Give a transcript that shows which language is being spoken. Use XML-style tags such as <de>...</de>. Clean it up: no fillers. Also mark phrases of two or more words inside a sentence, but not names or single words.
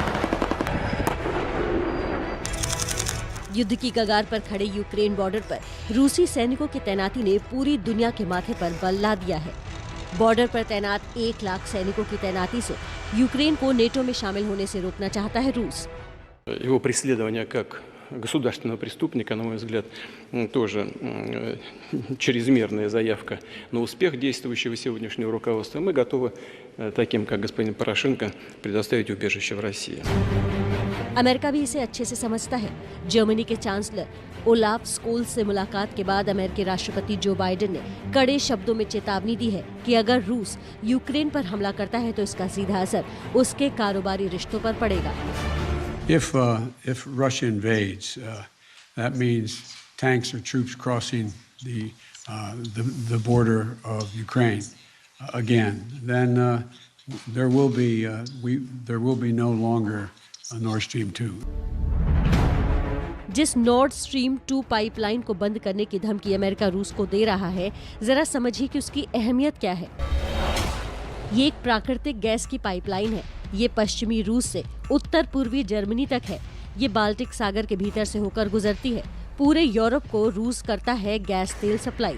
<hi>युद्ध की कगार पर खड़े यूक्रेन बॉर्डर पर रूसी सैनिकों की तैनाती ने पूरी दुनिया के माथे पर बल ला दिया है। बॉर्डर पर तैनात 1 लाख सैनिकों की तैनाती से यूक्रेन को नेटो में शामिल होने से रोकना चाहता है रूस।</hi> <ru>Его преследование как государственного преступника, на мой взгляд, тоже чрезмерная заявка на успех действующего сегодняшнего руководства. Мы готовы таким, как господин Порошенко, предоставить убежище в России.</ru> <hi>अमेरिका भी इसे अच्छे से समझता है। जर्मनी के चांसलर ओलाफ स्कोल्स से मुलाकात के बाद अमेरिकी राष्ट्रपति जो बाइडेन ने कड़े शब्दों में चेतावनी दी है कि अगर रूस यूक्रेन पर हमला करता है तो इसका सीधा असर उसके कारोबारी रिश्तों पर पड़ेगा।</hi> <en>If Russia invades, that means tanks or troops crossing the border of Ukraine again. Then there will be no longer a Nord Stream 2.</en> <hi>जिस नॉर्ड स्ट्रीम 2 पाइपलाइन को बंद करने की धमकी अमेरिका रूस को दे रहा है, जरा समझिए कि उसकी अहमियत क्या है। ये एक प्राकृतिक गैस की पाइपलाइन है। ये पश्चिमी रूस से उत्तर पूर्वी जर्मनी तक है। ये बाल्टिक सागर के भीतर से होकर गुजरती है। पूरे यूरोप को रूस करता है गैस तेल सप्लाई।</hi>